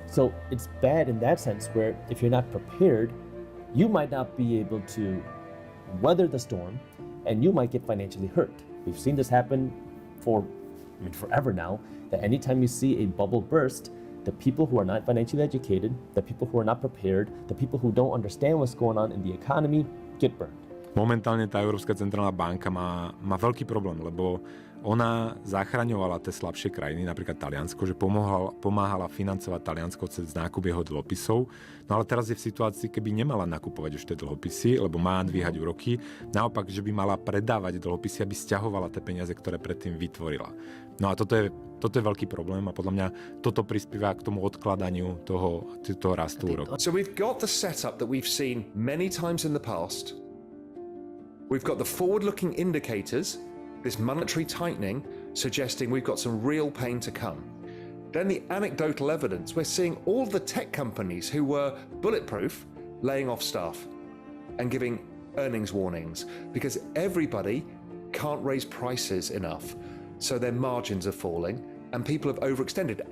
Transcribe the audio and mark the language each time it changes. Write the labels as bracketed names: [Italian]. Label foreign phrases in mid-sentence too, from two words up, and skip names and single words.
[English] So it's bad in that sense where if you're not prepared, you might not be able to weather the storm and you might get financially hurt. We've seen this happen forever now, that anytime you see a bubble burst, the people who are not financially educated, the people who are not prepared, the people who don't understand what's going on in the economy get burned. [Slovak] Momentálne tá Európska centrálna banka má veľký problém, lebo ona zachraňovala tie slabšie krajiny, napríklad Taliansko, že pomáhala financovať Taliansko cez nákup jeho dlhopisov. No ale teraz je v situácii, keby nemala nakupovať už tie dlhopisy, lebo má dvíhať úroky, naopak, že by mala predávať dlhopisy, aby sťahovala tie peniaze, ktoré predtým vytvorila. No a toto je veľký problém a podľa mňa toto prispieva k tomu odkladaniu toho rastu úrokov. [English] So we've got the setup that we've seen many times in the past. We've got the forward-looking indicators, this monetary tightening, suggesting we've got some real pain to come. Then the anecdotal evidence, we're seeing all the tech companies who were bulletproof laying off staff and giving earnings warnings because everybody can't raise prices enough, so their margins are falling and people have overextended.